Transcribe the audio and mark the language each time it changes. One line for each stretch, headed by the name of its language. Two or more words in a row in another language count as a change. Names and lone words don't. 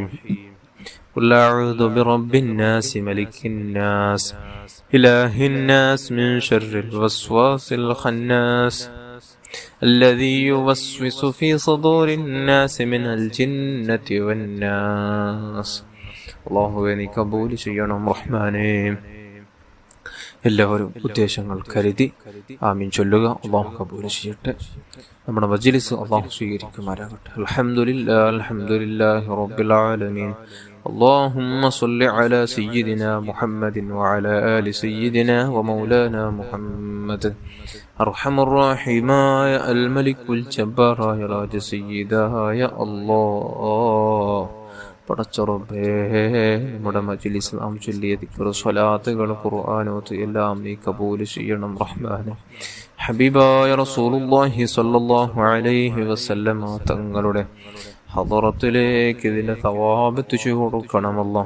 Arabic: قل أعوذ برب الناس ملك الناس إله الناس من شر الوسواس الخناس الذي يوسوس في صدور الناس من الجنة والناس.
Malayalam: അല്ലാഹുവേ നീ കബൂൽ ചെയ്യണം റഹ്മാനേ. എല്ലാവരും ഉദ്ദേശങ്ങൾ കരുതി ആമീൻ ചൊല്ലുക. അല്ലാഹു കബൂൽ ചെയ്യട്ടെ. നമ്മുടെ മജ്ലിസ് അല്ലാഹു സ്വീകരിക്കുമാറാകട്ടെ.
Arabic: الحمد لله رب العالمين. اللهم صل على سيدنا محمد وعلى آل سيدنا ومولانا محمد. أرحم الراحمين يا الملك الجبار يا راج سيدا يا الله.
Malayalam: പടച്ചറബേ, നമ്മുടെ മജ്ലിസിൽ നാം ചൊല്ലിയ ദിക്ർ, സ്വലാത്തുകൾ, ഖുർആനോത്ത് എല്ലാം നീ കബൂൽ ചെയ്യണം റഹ്മാനെ. ഹബീബായ റസൂലുള്ളാഹി
Arabic: صلى الله عليه وسلم
Malayalam: തങ്ങളുടെ ഹദറത്തിലേക്ക് ഇതിന്റെ തവാബ് എത്തിച്ചു കൊടുക്കണമല്ലോ.